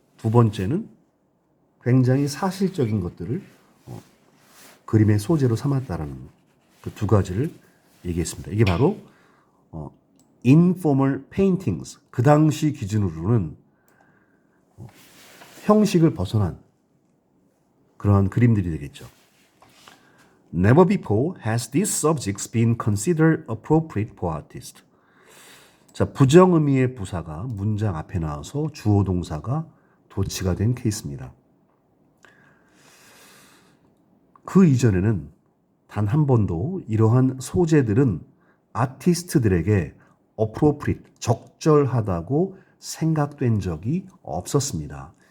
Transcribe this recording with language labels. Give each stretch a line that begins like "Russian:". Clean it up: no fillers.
Korean: 두 번째는 굉장히 사실적인 것들을 그림의 소재로 삼았다라는 그 두 가지를 얘기했습니다. 이게 바로
English: informal paintings.
Korean: 그 당시 기준으로는 형식을 벗어난 그러한 그림들이 되겠죠.
English: Never before has these subjects been considered appropriate for artists.
Korean: 자, 부정의미의 부사가 문장 앞에 나와서 주어 동사가 도치가 된 케이스입니다. 그 이전에는 단 한 번도 이러한 소재들은 아티스트들에게 appropriate, 적절하다고 생각된 적이 없었습니다.